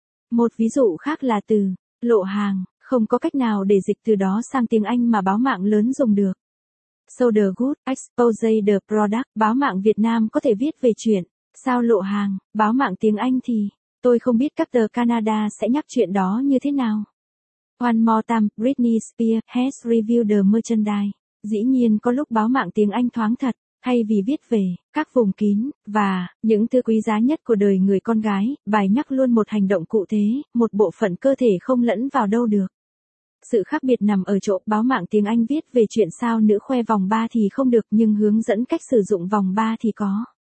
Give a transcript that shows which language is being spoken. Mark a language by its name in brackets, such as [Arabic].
[Vietnamese] Một ví dụ khác là từ lộ hàng, không có cách nào để dịch từ đó sang tiếng Anh mà báo mạng lớn dùng được. [English] Sold the good, expose the product, [Vietnamese] báo mạng Việt Nam có thể viết về chuyện sao lộ hàng, báo mạng tiếng Anh thì tôi không biết các tờ Canada sẽ nhắc chuyện đó như thế nào. [English] One more time, Britney Spears has revealed the merchandise. [Vietnamese] Dĩ nhiên có lúc báo mạng tiếng Anh thoáng thật, thay vì viết về các vùng kín và những thứ quý giá nhất của đời người con gái, bài nhắc luôn một hành động cụ thể, một bộ phận cơ thể không lẫn vào đâu được. Sự khác biệt nằm ở chỗ báo mạng tiếng Anh viết về chuyện sao nữ khoe vòng 3 thì không được nhưng hướng dẫn cách sử dụng vòng 3 thì có.